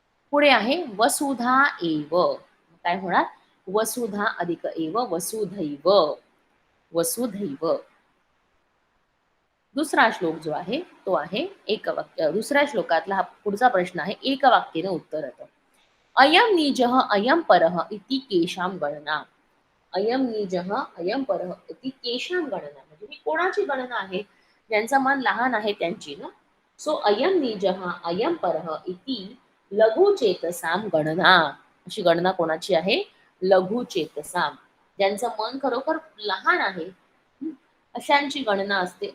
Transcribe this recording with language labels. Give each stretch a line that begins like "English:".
Marathi: पुढे आहे वसुधा एव. काय होणार, वसुधा अधिक एव वसुधैव. वसुधैव. दुसरा श्लोक जो आहे तो आहे एक वाक्य. दुसऱ्या श्लोकातला हा पुढचा प्रश्न आहे एक वाक्याने उत्तर येतं.
Sanskrit: अयम निजः अयम परः इति केशाम गणना. अयम निजः अयम परः इति केशाम गणना
Marathi: म्हणजे ही कोणाची गणना आहे, ज्यांचं मन लहान आहे त्यांची ना.
Sanskrit: सो अयम निजः अयम परः इति लघु चेतसाम गणना.
Marathi: अशी गणना कोणाची आहे,
Sanskrit: लघु चेतसाम.
Marathi: ज्यांचं मन खरोखर लहान आहे अशांची गणना असते.